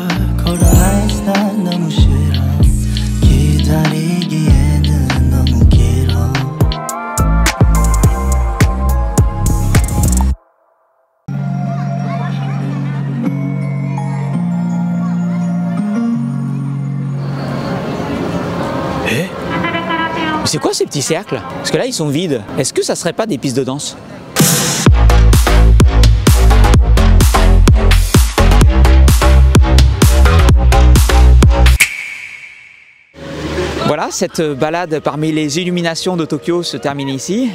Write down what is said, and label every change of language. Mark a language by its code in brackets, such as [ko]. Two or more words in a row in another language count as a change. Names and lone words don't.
[en] Cold eyes [ko] 난 너무 싫어. 기다리기에는 너무 길어. [fr] Mais c'est quoi ces petits cercles? Parce que là ils sont vides. Est-ce que ça serait pas des pistes de danse? Voilà, cette balade parmi les illuminations de Tokyo se termine ici.